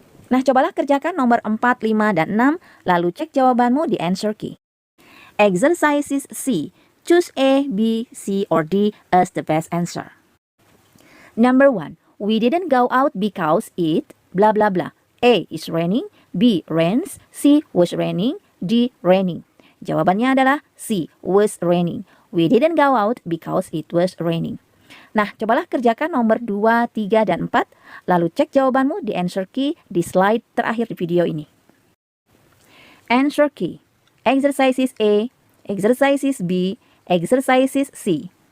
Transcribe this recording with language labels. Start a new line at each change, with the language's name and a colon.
Indonesian: Nah, cobalah kerjakan nomor 4, 5, dan 6, lalu cek jawabanmu di answer key.
English: Exercises C. Choose A, B, C, or D as the best answer. Number 1. We didn't go out because it blah blah blah. A is raining, B rains, C was raining, D raining.
Indonesian: Jawabannya adalah C was raining.
English: We didn't go out because it was raining.
Indonesian: Nah, cobalah kerjakan nomor 2, 3, dan 4, lalu cek jawabanmu di answer key di slide terakhir di video ini. Answer key.
English: Exercises A, exercises B, exercises C.